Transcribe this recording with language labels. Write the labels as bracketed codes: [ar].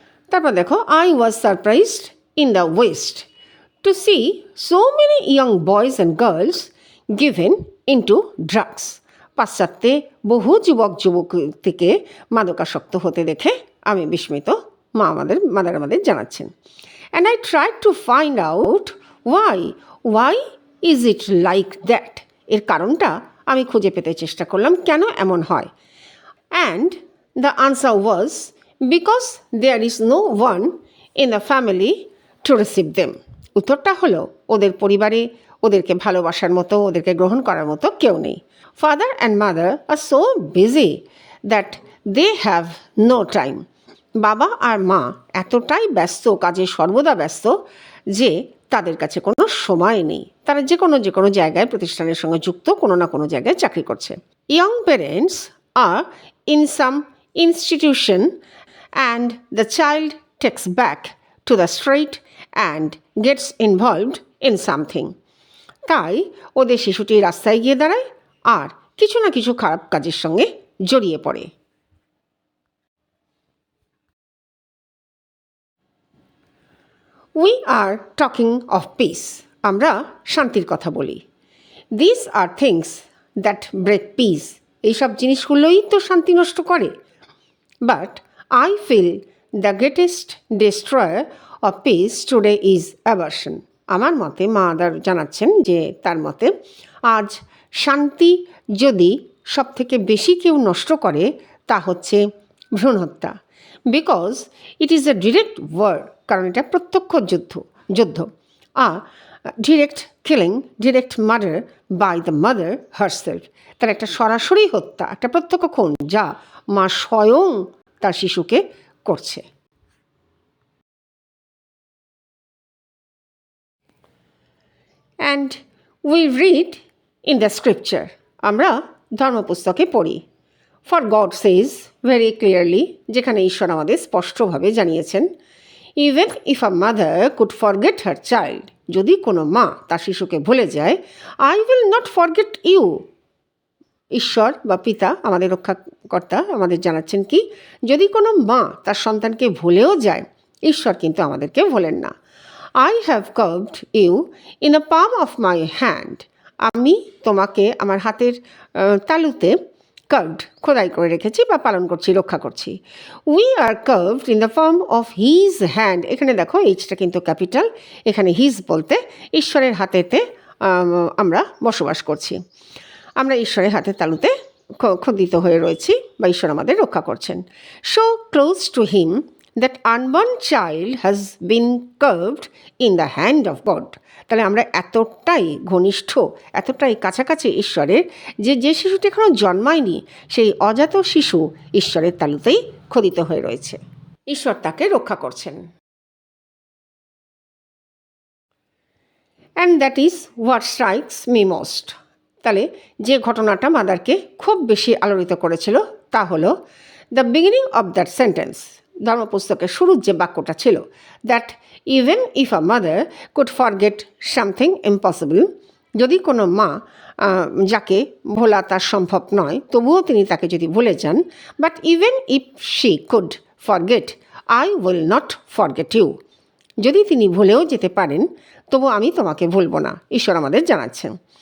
[bn] তারপর দেখো, [en] I was surprised in the west to see so many young boys and girls given into drugs. [bn] পাশ্চাত্যে বহু যুবক যুবতীকে মাদকাসক্ত হতে দেখে আমি বিস্মিত, মাদার আমাদের জানাচ্ছেন। [en] And I tried to find out why is it like that? [bn] এর কারণটা আমি খুঁজে পেতে চেষ্টা করলাম, কেন এমন হয়? [en] And the answer was because there is no one in the family to receive them. [bn] উত্তরটা হলো ওদের পরিবারে ওদেরকে ভালোবাসার মতো, ওদেরকে গ্রহণ করার মতো কেউ নেই। [en] Father and mother are so busy that they have no time. [bn] বাবা আর মা এতটাই ব্যস্ত, কাজে সর্বদা ব্যস্ত যে তাদের কাছে কোনো সময় নেই। তারা যে কোনো জায়গায় প্রতিষ্ঠানের সঙ্গে যুক্ত, কোনো না কোনো জায়গায় চাকরি করছে। [en] Young parents are in some institution and the child takes back to the street and gets involved in something. [bn] তাই ওদের শিশুটি রাস্তায় গিয়ে দাঁড়ায় আর কিছু না কিছু খারাপ কাজের সঙ্গে জড়িয়ে পড়ে। [en] We are talking of peace. [bn] আমরা শান্তির কথা বলি। [en] These are things that break peace. [bn] এইসব জিনিসগুলোই তো শান্তি নষ্ট করে। [en] But I feel the greatest destroyer of peace today is abortion. [bn] আমার মতে মাদার জানাচ্ছেন যে তার মতে আজ শান্তি যদি সবথেকে বেশি কেউ নষ্ট করে তা হচ্ছে ভ্রূণ হত্যা। [en] because it is a direct war, [bn] কারণ এটা প্রত্যক্ষ যুদ্ধ। [en] Direct killing, direct murder by the mother herself. [bn] তার একটা সরাসরি হত্যা, একটা প্রত্যক্ষ খুন যা মা স্বয়ং তার শিশুকে করছে। [en] And we read in the scripture, [bn] আমরা ধর্মপুস্তকে পড়ি, [en] for God says very clearly, [bn] যেখানে ঈশ্বর আমাদের স্পষ্টভাবে জানিয়েছেন, [en] even if a mother could forget her child, [bn] যদি কোনো মা তার শিশুকে ভুলে যায়, [en] I will not forget you. [bn] ঈশ্বর বা পিতা আমাদের রক্ষাকর্তা আমাদের জানাচ্ছেন কি, যদি কোনো মা তার সন্তানকে ভুলেও যায়, ঈশ্বর কিন্তু আমাদেরকে ভোলেন না। [en] I have carved you in the palm of my hand. [bn] আমি তোমাকে আমার হাতের তালুতে খোদাই করে রেখেছি বা পালন করছি, রক্ষা করছি। [en] We are carved in the palm of his hand. [bn] এখানে দেখো এইচটা কিন্তু ক্যাপিটাল, এখানে হিজ বলতে ঈশ্বরের হাতেতে আমরা বসবাস করছি। আমরা ঈশ্বরের হাতের তালুতে খোদিত হয়ে রয়েছি বা ঈশ্বর আমাদের রক্ষা করছেন। [en] So close to him that unborn child has been carved in the hand of God. [bn] তাহলে আমরা এতটাই ঘনিষ্ঠ, এতটাই কাছাকাছি ঈশ্বরের, যে শিশুটি এখনও জন্মায়নি সেই অজাত শিশু ঈশ্বরের তালুতেই খোদিত হয়ে রয়েছে। ঈশ্বর তাকে রক্ষা করছেন। [en] And that is what strikes me most. [bn] তাহলে যে ঘটনাটা মাদারকে খুব বেশি আলোড়িত করেছিল তা হলো [en] the beginning of that sentence, [bn] ধর্মপুস্তকের শুরুর যে বাক্যটা ছিল, [en] that even if a mother could forget something impossible, [bn] যদি কোনো মা যাকে ভোলা তার সম্ভব নয় তবুও তিনি তাকে যদি ভুলে যান, [en] but even if she could forget I will not forget you, [bn] যদি তিনি ভুলেও যেতে পারেন তবু আমি তোমাকে ভুলবো না, ঈশ্বর আমাদের জানাচ্ছেন।